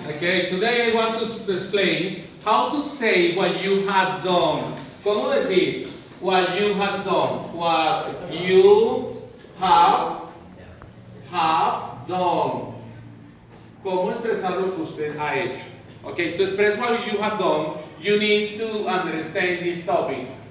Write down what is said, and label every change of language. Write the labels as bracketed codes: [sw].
[en] Okay, today I want to explain how to say what you have done. [es] ¿Cómo decir [en] what you have done? What you have done. [es] ¿Cómo expresar lo que usted ha hecho? [en] Okay, to express what you have done, you need to understand this topic.